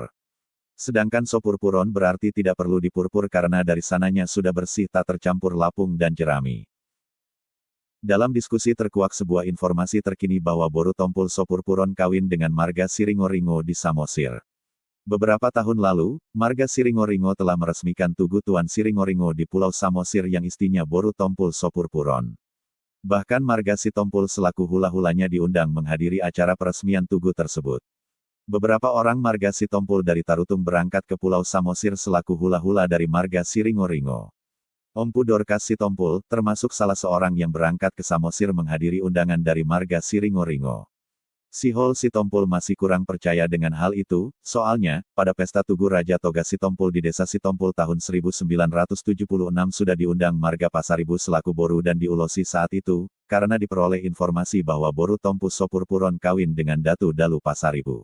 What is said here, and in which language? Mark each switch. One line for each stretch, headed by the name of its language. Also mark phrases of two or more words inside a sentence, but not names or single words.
Indonesian: Sedangkan sopurpuron berarti tidak perlu dipurpur karena dari sananya sudah bersih tak tercampur lapung dan jerami. Dalam diskusi terkuak sebuah informasi terkini bahwa Boru Tompul Sopurpuron kawin dengan marga Siringo-Ringo di Samosir. Beberapa tahun lalu, marga Siringo-Ringo telah meresmikan Tugu Tuan Siringo-Ringo di Pulau Samosir yang istinya Boru Tompul Sopurpuron. Bahkan marga Sitompul selaku hula-hulanya diundang menghadiri acara peresmian tugu tersebut. Beberapa orang marga Sitompul dari Tarutung berangkat ke Pulau Samosir selaku hula-hula dari marga Siringo-Ringo. Ompu Dorkas Sitompul, termasuk salah seorang yang berangkat ke Samosir menghadiri undangan dari marga Siringo-Ringo. Sihol Sitompul masih kurang percaya dengan hal itu, soalnya, pada pesta Tugu Raja Toga Sitompul di Desa Sitompul tahun 1976 sudah diundang marga Pasaribu selaku Boru dan diulosi saat itu, karena diperoleh informasi bahwa Boru Tompul Sopurpuron kawin dengan Datu Dalu Pasaribu.